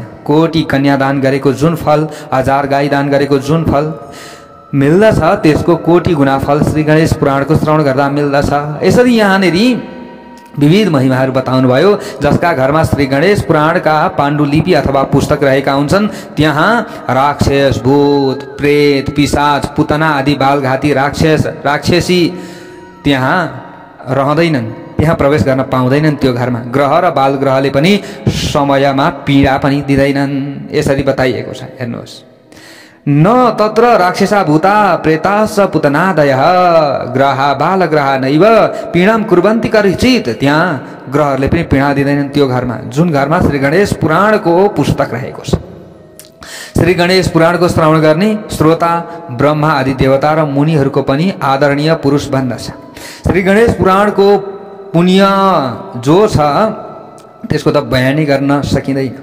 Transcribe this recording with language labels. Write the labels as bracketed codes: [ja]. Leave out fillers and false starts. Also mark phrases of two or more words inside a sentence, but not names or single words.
[ne] कोटी कन्यादान गरेको जुन फल, 1000 गाई दान गरेको जुन फल मिल्दछ, त्यसको कोटी गुणा फल श्री गणेश पुराणको श्रवण गर्दा मिल्दछ। यसरी यहाँनेरि विविध महिमाहरू बताउनु भयो। जसका घरमा श्री गणेश पुराणका पाण्डुलिपि अथवा पुस्तक रहेका हुन्छन्, त्यहाँ राक्षस, भूत, प्रेत, पिशाच, पुतना आदि बालघाती राक्षस राक्षसी त्यहाँ रहँदैनन्, त्यहाँ प्रवेश गर्न पाउँदैनन्। त्यो घरमा ग्रह र बाल ग्रहले पनि समयमा पीडा पनि दिँदैनन्। यसरी बताइएको छ। हेर्नुहोस्, [sa] न तत्र राक्षसा भूता प्रेताश्च पुतनादयः ग्रहा बालग्रहा नैव पीडाम कुर्वन्ति करिचित। [ne] त्यहाँ ग्रहहरूले पनि पीडा दिँदैनन् त्यो घरमा, जुन घरमा श्री गणेश पुराणको पुस्तक रहेको छ। श्री गणेश पुराणको श्रवण गर्ने श्रोता ब्रह्मा आदि देवता र मुनिहरूको पनि आदरणीय पुरुष बन्दछ। श्री गणेश पुराणको पुण्य जो छ त्यसको त बयानै गर्न सकिँदैन।